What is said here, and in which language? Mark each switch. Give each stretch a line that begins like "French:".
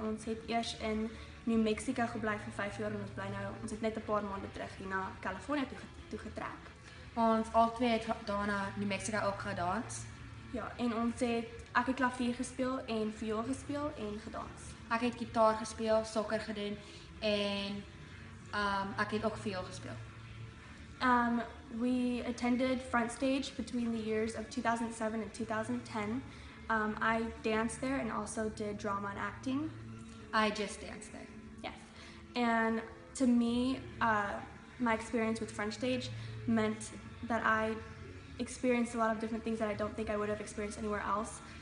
Afrikaans: Ons het eers in New Mexico gebly vir 5 jaar en ons het net 'n paar maande terug hier na California toe getrek. Ons albei het daarna New Mexico ook gedans. Ja, en ek het klavier gespeel en viool gespeel en gedans. Ek het gitaar gespeel, sokker gedoen en ek het ook viool gespeel.
English: We attended Front Stage between the years of 2007 and 2010. I danced there and also did drama and acting. I just danced there. Yes. And to me, my experience with Front Stage meant that I experienced a lot of different things that I don't think I would have experienced anywhere else.